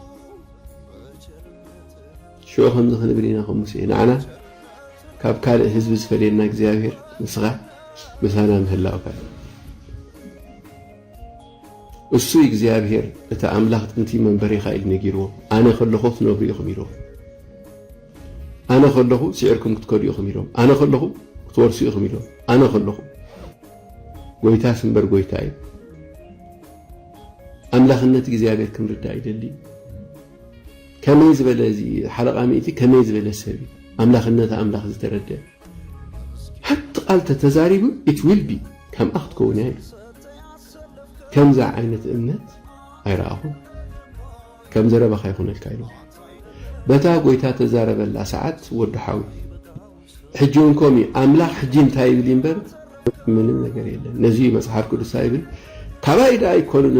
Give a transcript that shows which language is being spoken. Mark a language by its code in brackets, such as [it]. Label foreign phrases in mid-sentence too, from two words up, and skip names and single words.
[ti] ሽዑ ከምዚ ክንብል ኢና ከም ሙሴ ንዓና ካብ ካልእ ህዝቢ ዝፈልየና እግዚአብሔር ንስኻ ምሳና ምህላውካ እሱ እግዚአብሔር እቲ ኣምላኽ ጥንቲ መንበሪኻ ኢሉ ነጊርዎ ኣነ ከለኹ ትነብሩ ኢኹም ኢሎም ኣነ ከለኹ ስዒርኩም ክትከዱ ኢኹም ኢሎም ኣነ ከለኹ ክትወርሱ ኢኹም ኢሎም ኣነ ከለኹ ጎይታስ እምበር ጎይታ እዩ ኣምላኽነት እግዚአብሔር ክንርዳእ ይደሊ ከመይ ዝበለ እዚ ሓለቓ ሚእቲ ከመይ ዝበለ ሰብ ኣምላኽነት ኣምላኽ ዝተረድአ ሓንቲ ቃል ተዛሪቡ [en] it will be [ti] ከም ክትከውን እያ ከምዛ ዓይነት እምነት ኣይረኣኹን ከም ዘረባኻ ይኹነልካ ኢሉ በታ ጎይታ ተዛረበላ ሰዓት ወዲ ሓዊ ሕጂ እውን ከምኡ ኣምላኽ ሕጂ እንታይ ይብል እምበር ምንም ነገር የለን ነዚ መፅሓፍ ቅዱስ ይብል ካባይ ዳ ኣይኮኑን